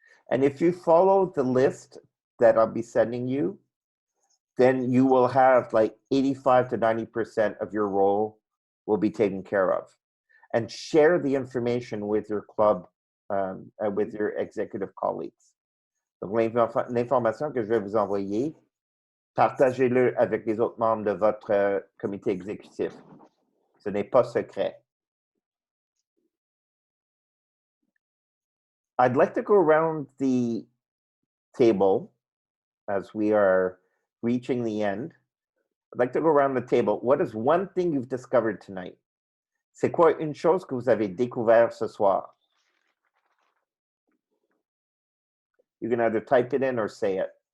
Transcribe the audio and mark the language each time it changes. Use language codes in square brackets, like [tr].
[en] And if you follow the list that I'll be sending you, then you will have like 85 to 90% of your role will be taken care of. And share the information with your club, with your executive colleagues. [fr] Donc, l'information que je vais vous envoyer, partagez-le avec les autres membres de votre comité exécutif. Ce n'est pas secret. [en] I'd like to go around the table as we are reaching the end. I'd like to go around the table. What is one thing you've discovered tonight? [fr] C'est quoi une chose que vous avez découvert ce soir? [en] You can either type it in or say it.